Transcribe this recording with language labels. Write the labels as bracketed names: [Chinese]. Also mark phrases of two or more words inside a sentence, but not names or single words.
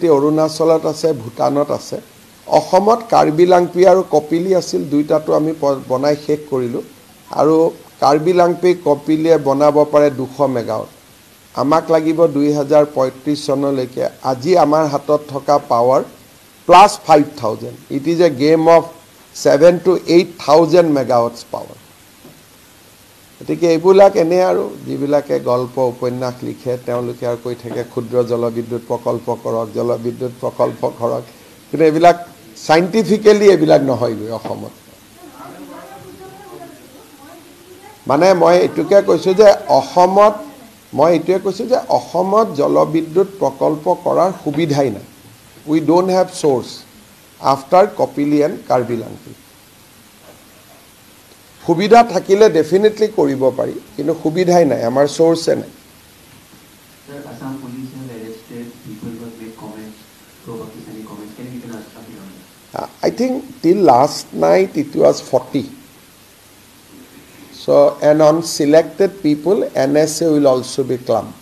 [Assamese] অৰুণাচলত আছে ভুটানত আছে অসমত কাৰ্বি লাংপি আৰু কপিলি আছিল দুইটাটো আমি বনাই শেষ কৰিলো আৰু কাৰ্বি লাংপি কপিলিয়ে বনাব পাৰে 200 মেগাৱাট আমাক লাগিব 2035 চনলৈকে আজি আমাৰ হাতত থকা পাৱাৰ প্লাস 5000 [English] it is a game of 7 to 8000 megawatts power [Assamese] এতিকে এইবিলাক এনে আৰু যিবিলাকে গল্প উপন্যাস লিখে তেওঁলোকে আৰু কৈ থাকে ক্ষুদ্ৰ জলবিদ্যুৎ প্ৰকল্প কৰক কিন্তু এইবিলাক সাইন্টিফিক্যালি এইবিলাক নহয় গৈ অসমত মানে মই এটুকে কৈছো যে অসমত জলবিদ্যুৎ প্ৰকল্প কৰাৰ সুবিধাই নাই [English] we don't have source after Kopili and Karbi Langpi [Assamese] সুবিধা থাকিলে ডেফিনেটলি কৰিব পাৰি কিন্তু সুবিধাই নাই আমাৰ সোর্সে নাই [English] Sir, Assam police have arrested people who have made comments, pro-Pakistani comments. Can you give an update on that? I think till last night it was 40. So, and on selected people, NSA will also be clumped.